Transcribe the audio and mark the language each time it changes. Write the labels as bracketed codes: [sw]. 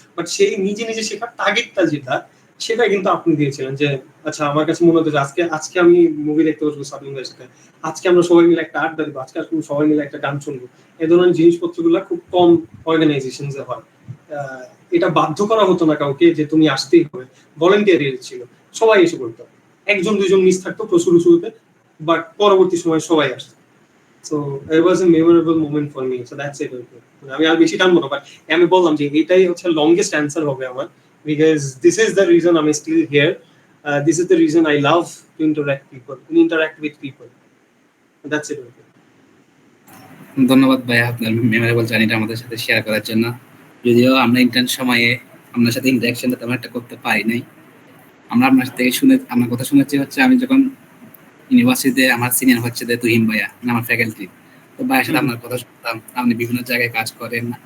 [bn] But সেই নিজে শেখার টার্গেটটা সেটা কিন্তু আপনি দিয়েছিলেন যে আচ্ছা আমার কাছে মনে হতো যে আজকে আমি মুভি দেখতে বসবো সাদমান ভাইয়ের সাথে, আজকে আমরা সবাই মিলে একটা আড্ডা দেবো, আজকে সবাই মিলে একটা গান শুনবো। এই ধরনের জিনিসপত্রগুলো খুব কম অর্গানাইজেশন হয়। এটা বাধ্য করা হতো না কাউকে যে তুমি আসতেই হবে, ভলেন্টিয়ারি ছিল, সবাই এসে পড়তো, 1-2 মিস থাকতো শুরুতে, বাট পরবর্তী সময় সবাই আসতো। [en] So it was a memorable moment for me. So that's it. [bn] আমি আর বেশি টানবো না, বাট আমি বললাম যে এটাই হচ্ছে লংগেস্ট অ্যান্সার হবে আমার, [en] because this is the reason I'm still here. This is the reason I love to interact with people. That's it. [bn] ধন্যবাদ ভাইয়া আপনার মেমোরেবল জার্নিটা আমাদের সাথে শেয়ার করার জন্য। যদিও আমরা ইন্টার্ন সময়ে আপনার সাথে ইন্টারাকশনটা তেমন একটা করতে পারি নাই, আমরা আপনার থেকে আপনার কথা শুনেছি হচ্ছে আমি যখন ইউনিভার্সিটিতে আমার সিনিয়র হচ্ছে তুহিন ভাইয়া আমার ফ্যাকাল্টি, তো ভাইয়ের সাথে আপনার কথা শুনতাম, আপনি বিভিন্ন জায়গায় কাজ করেন,